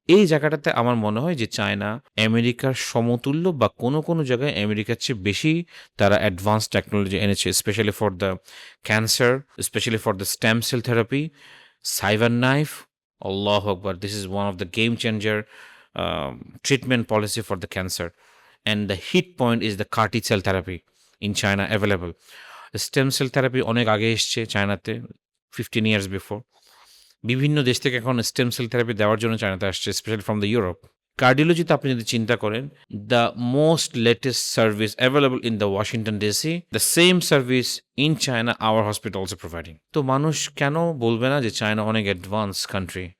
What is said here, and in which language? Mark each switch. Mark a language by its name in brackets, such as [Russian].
[Bangla] এই জায়গাটাতে আমার মনে হয় যে চায়না আমেরিকার সমতুল্য বা কোনো কোনো জায়গায় আমেরিকার চেয়ে বেশি তারা অ্যাডভান্স টেকনোলজি এনেছে, specially for the cancer, specially for the stem cell therapy, cyber knife, আল্লাহু আকবার, [English] This is one of the game changer treatment policy for the cancer. And the hit point is the CAR T cell therapy in China available. Stem cell therapy [Bangla] অনেক আগে এসছে চায়নাতে, [English] 15 years before. [Bangla] বিভিন্ন দেশ থেকে এখন stem cell therapy দেওয়ার জন্য চায়নাতে আসছে, [English] Specially from the Europe. [Bangla] কার্ডিওলজিতে আপনি যদি চিন্তা করেন, [English] The most latest service available in the Washington DC, the same service in China our hospital also providing. [Bangla] তো মানুষ কেন বলবে না যে চায়না অনেক অ্যাডভান্স কান্ট্রি?